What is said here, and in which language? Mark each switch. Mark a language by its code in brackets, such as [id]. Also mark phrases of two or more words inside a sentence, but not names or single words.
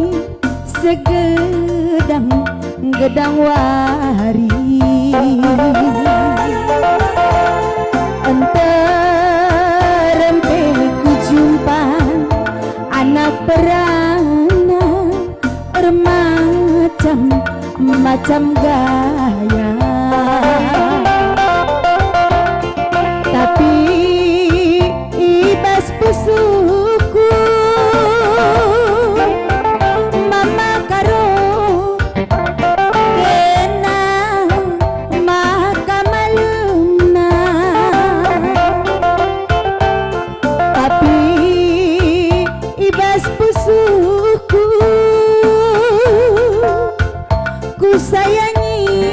[btx] segedang gedang wari enterempe ku jumpa anak perana [id] bermacam-macam gaya [btx] tapi ibas pusuku mama karo kena maka malumna tapi ibas pusuku ku sayangi